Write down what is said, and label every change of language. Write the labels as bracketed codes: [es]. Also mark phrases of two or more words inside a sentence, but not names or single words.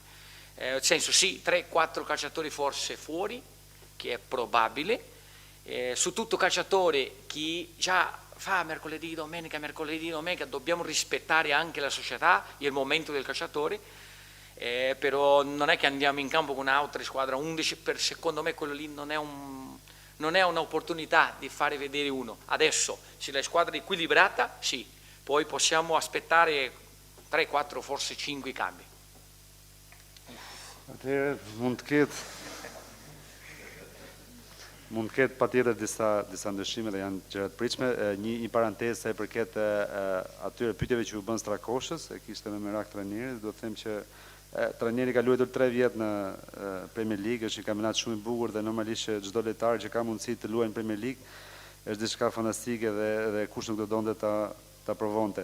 [it] Nel senso sì, 3-4 calciatori forse fuori, che è probabile, su tutto calciatore che già fa mercoledì, domenica, dobbiamo rispettare anche la società e il momento del calciatore, però non è che andiamo in campo con un'altra squadra 11, secondo me quello lì non è un'opportunità di fare vedere uno. Adesso, se la squadra è equilibrata, sì, poi possiamo aspettare 3, 4, forse 5 cambi. [sq] Atëherë mund të ketë patjetër disa ndryshime dhe janë gjëra të pritshme. Një parantezë sa i përket atyre pyetjeve që u bën Strakoshës, e kishte me merak trajneri, do të them që trajneri ka luajtur 3 vjet në Premier League, është një kampionat shumë i bukur dhe normalisht çdo lojtar që ka mundësi të luajë në Premier League është diçka fantastike dhe kush nuk do donte ta provonte.